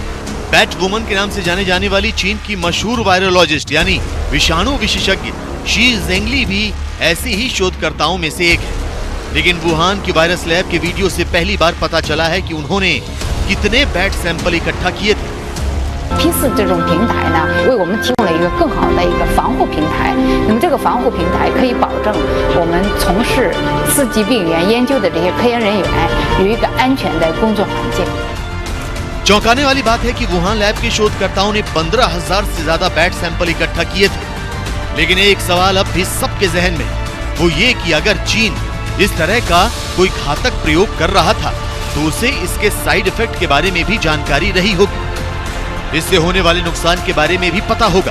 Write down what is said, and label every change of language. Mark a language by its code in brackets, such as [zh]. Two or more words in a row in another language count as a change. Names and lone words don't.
[hi] बैट वुमन के नाम से जाने जाने वाली चीन की मशहूर वायरोलॉजिस्ट यानी विषाणु विशेषज्ञ शी जेंगली भी ऐसे ही शोधकर्ताओं में से एक है। लेकिन वुहान की [en] virus lab [hi] के वीडियो से पहली बार पता चला है कि उन्होंने कितने [en] bat sample [hi] इकट्ठा किए थे। [zh] P4这种平台呢，为我们提供了一个更好的一个防护平台。那么这个防护平台可以保证我们从事刺激病原研究的这些科研人员有一个安全的工作环境。 [hi] चौंकाने वाली बात है कि वुहान लैब के शोधकर्ताओं ने 15,000 से ज्यादा [en] bat sample [hi] इकट्ठा किए थे। लेकिन एक सवाल अब भी सबके जहन में, वो ये कि अगर चीन इस तरह का कोई घातक प्रयोग कर रहा था तो उसे इसके [en] side effect [hi] के बारे में भी जानकारी रही होगी, इससे होने वाले नुकसान के बारे में भी पता होगा।